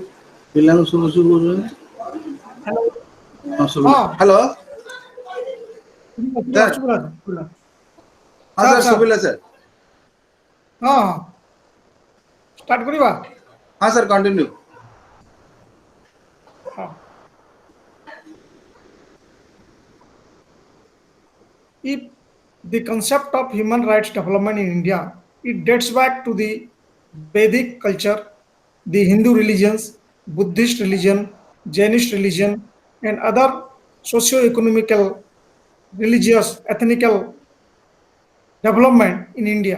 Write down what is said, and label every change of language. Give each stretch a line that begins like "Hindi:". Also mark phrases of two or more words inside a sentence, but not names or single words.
Odia: ପିଲାଙ୍କୁ ଶୁଭୁଛି କହୁଛନ୍ତି।
English: Hello.
Odia: ହଁ ଶୁଭିଲା। ହଁ, ହ୍ୟାଲୋ ସାର୍। ଶୁଭିଲା। ହଁ ସାର୍ ଶୁଭିଲା ସାର୍। ହଁ ଷ୍ଟାର୍ଟ କରିବା। ହଁ ସାର୍ କଣ୍ଟିନ୍ୟू। ହଁ।
English: If the concept of human rights development in India, it dates back to the Vedic culture, the Hindu religions, Buddhist religion, Jainist religion, and other socio-economical, religious, ethnical development in India.